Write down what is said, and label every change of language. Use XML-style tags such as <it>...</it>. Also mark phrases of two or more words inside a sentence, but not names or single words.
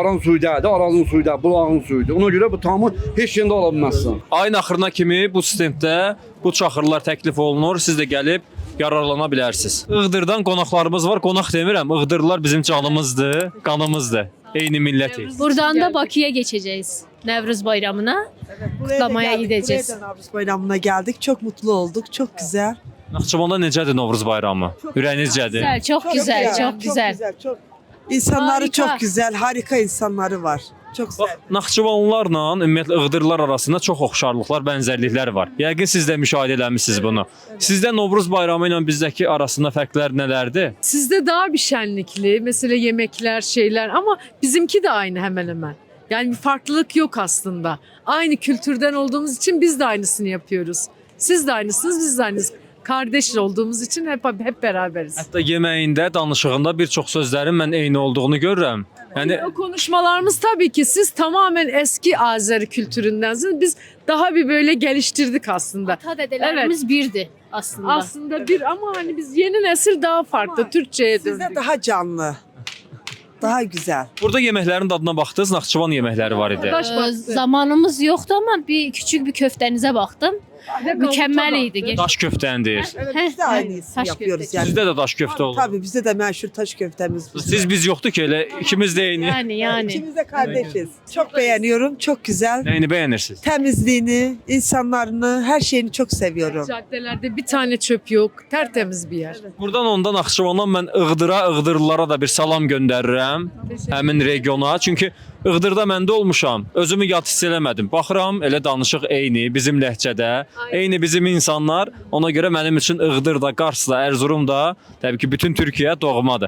<az>Aran suyu deyil, Arazın suyu deyil, bulağın suyudur. Ona görə bu tamı heç yerdə ola bilməzsən. Ayın axırına kimi bu stenddə bu çaxırlar təklif olunur. Siz də gəlib yararlana bilərsiniz. Iğdırdan qonaqlarımız var. Qonaq demirəm, Iğdırlılar bizim canımızdır, qanımızdır. Eyni millətiz.</az> <tr>Buradan da Bakıya geçeceğiz. Nevruz Bayramı'na kutlamaya gideceğiz. Nevruz Bayramı'na geldik. Çok mutlu olduk. Çok güzel.</tr> <az>Naxçıvanda necədir Novruz bayramı? Ürəyinizcədir?</az> <tr>Güzel, çok güzel, çok güzel. Çok. İnsanları Harika. çok güzel. Harika insanları var. Çok güzel.</tr> <az>Bax, Naxçıvanlılarla ümumiyyətlə Iğdırlılar arasında çox oxşarlıqlar, bənzərliklər var. Yəqin siz də müşahidə eləmisiniz bunu. Sizdə Novruz bayramı ilə bizdəki arasında fərqlər nələrdir?</az> <tr>Sizde daha bir şenlikli, mesela yemekler, şeyler ama bizimki de aynı hemen hemen. Yani bir farklılık yok aslında. Aynı kültürden olduğumuz için biz de aynısını yapıyoruz. Siz de aynısınız, biz de aynısınız. Kardeş olduğumuz için hep beraberiz.</tr> <az>Hətta yeməyində, danışığında bir çox sözlərin mən eyni olduğunu görürəm. Yəni</az> <tr>O konuşmalarımız tabii ki siz tamamen eski Azeri kültüründensiniz. Biz daha bir böyle geliştirdik aslında. Ata dedelerimiz birdi aslında. Aslında bir ama hani biz yeni nesil daha farklı. Türkçe'ye Sizde döndük. daha canlı. Daha güzel.</tr> <az>burada yeməklərin dadına baxdınız, Naxçıvan yeməkləri var idi.</az> <tr>Daş baktı. Zamanımız yoktu ama bir küçük bir köftenize baktım. Mükemmeliydi.</tr> <az>Daş köftəni deyir.</az> <tr>Evet, biz de aynısını taş yapıyoruz köftesi. yani.</tr> <az>Sizdə də daş köftə olur.</az> <tr>Tabii bizde de meşhur taş köftemiz.</tr> <az>Siz biz yoxdur ki, elə ikimiz də eyni.</az> <tr>Yani. İkimiz de kardeşiz. Çok beğeniyorum. Çok güzel.</tr> <az>Nəyini bəyənirsiniz?</az> <tr>Temizliğini, insanlarını, her şeyini çok seviyorum. Caddelerde bir tane çöp yok. Tertemiz bir yer.</tr> <az>Buradan ondan Naxçıvandan mən Iğdırlılara da bir salam göndərirəm. Həmin regiona. Çünki Iğdırda məndə olmuşam. Özümü yad hiss eləmədim. Baxıram, elə danışıq eyni, bizim ləhcədə, eyni bizim insanlar. Ona görə mənim üçün Iğdır da, Kars da, Erzurum da, təbii ki, bütün Türkiyə doğmadır.</az>